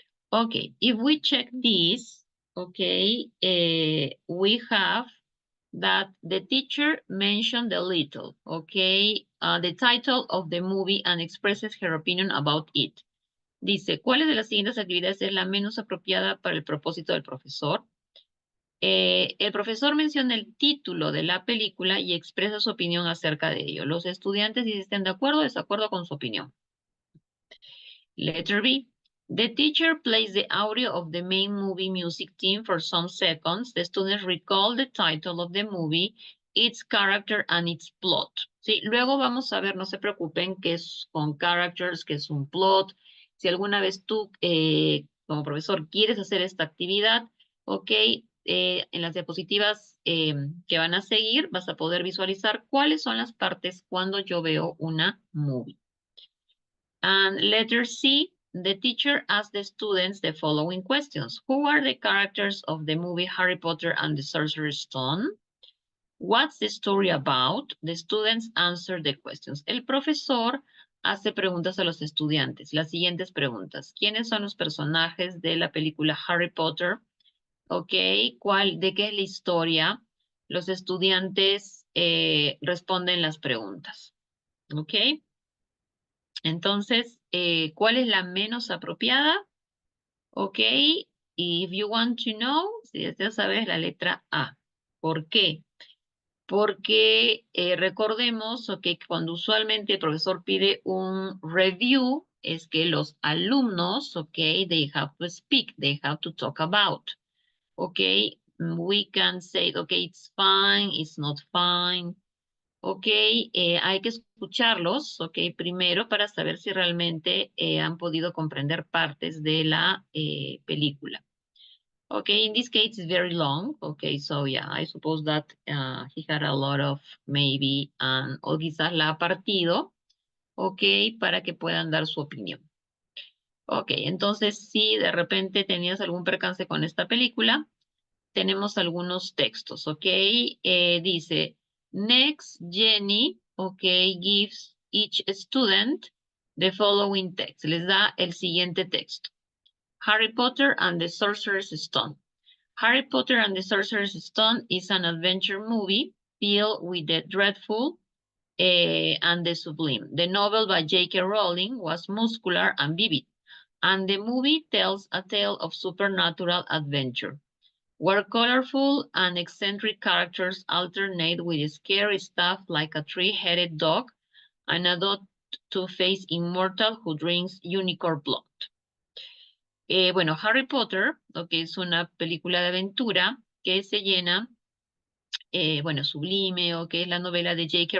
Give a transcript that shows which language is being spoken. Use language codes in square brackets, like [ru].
[en] Okay, if we check this, okay, we have that the teacher mentioned the little, okay, the title of the movie and expresses her opinion about it. [es] Dice, ¿cuáles de las siguientes actividades es la menos apropiada para el propósito del profesor? El profesor menciona el título de la película y expresa su opinión acerca de ello. Los estudiantes, si estén de acuerdo o desacuerdo con su opinión. [en] Letter B. The teacher plays the audio of the main movie music theme for some seconds. The students recall the title of the movie, its character, and its plot. [es] Sí, luego vamos a ver, no se preocupen, qué es con characters, qué es un plot. Si alguna vez tú, como profesor, quieres hacer esta actividad, ok, en las diapositivas que van a seguir, vas a poder visualizar cuáles son las partes cuando yo veo una movie. [en] And letter C, the teacher asked the students the following questions. Who are the characters of the movie Harry Potter and the Sorcerer's Stone? What's the story about? The students answer the questions. [es] El profesor hace preguntas a los estudiantes. Las siguientes preguntas. ¿Quiénes son los personajes de la película Harry Potter? Ok, ¿de qué es la historia? Los estudiantes responden las preguntas. Ok. Entonces, ¿cuál es la menos apropiada? Ok, [en] if you want to know, [es] si deseas saber, la letra A. ¿Por qué? Porque recordemos que cuando usualmente el profesor pide un review, es que los alumnos, ok, [en] they have to speak, they have to talk about. Ok, we can say, ok, it's fine, it's not fine. [es] Ok, hay que escucharlos, ok, primero para saber si realmente han podido comprender partes de la película. [en] Ok, in this case it's very long, ok, so yeah, I suppose that he had a lot of maybe, [es] o quizás la ha partido, [en] ok, [es] para que puedan dar su opinión. Ok, entonces si de repente tenías algún percance con esta película, tenemos algunos textos, ok, dice, [en] next, Jenny, okay, gives each student the following text. [es] Les da el siguiente texto. [en] Harry Potter and the Sorcerer's Stone. Harry Potter and the Sorcerer's Stone is an adventure movie filled with the dreadful and the sublime. The novel by J.K. Rowling was muscular and vivid, and the movie tells a tale of supernatural adventure. where colorful and eccentric characters alternate with scary stuff like a three-headed dog and a two-faced immortal who drinks unicorn blood. [es] Bueno, Harry Potter, que es una película de aventura que se llena, bueno, Sublime, que es la novela de J.K.